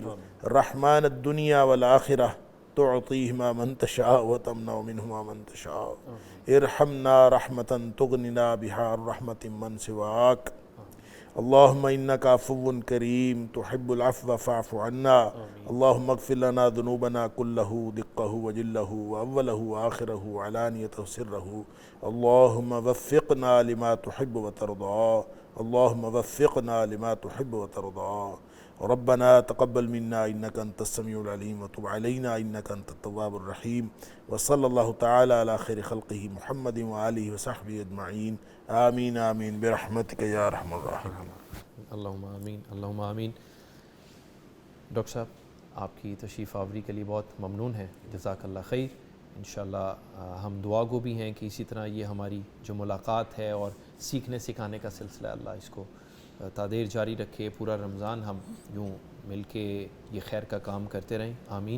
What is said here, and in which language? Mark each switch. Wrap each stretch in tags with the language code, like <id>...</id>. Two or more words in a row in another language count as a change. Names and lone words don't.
<ar>رحمن الدنیا والآخرہ تعطیہما من تشاء وتمنع منہما من تشاء. ارحمنا رحمة تغننا بها الرحمة من سواک. اللہم انک عفو کریم تحب العفو فاعف عنا. اللہم اغفر لنا ذنوبنا کلہ دقہ وجلہ واولہ وآخرہ وعلانیتہ سرہ. اللہم وفقنا لما تحب وترضى. اللہم وفقنا لما تحب وترضى. ربنا تقبل منا انك انت السميع العليم وتب علينا انك انت التواب الرحيم. وصلى الله تعالى على خير خلقه محمد وآله وصحبه اجمعين. آمین آمین برحمتک یا ارحم الراحمین. اللہم آمین اللہم آمین.</ar> <ur>ڈاکٹر صاحب آپ کی تشریف آوری کے لیے بہت ممنون ہیں,</ur> <ar>جزاک اللہ خیر. انشاءاللہ</ar> <ur>ہم دعا گو بھی ہیں کہ اسی طرح یہ ہماری جو ملاقات ہے اور سیکھنے سکھانے کا سلسلہ اللہ اس کو تعدیر جاری رکھے، پورا رمضان ہم یوں مل کے یہ خیر کا کام کرتے رہیں، آمین۔</ur>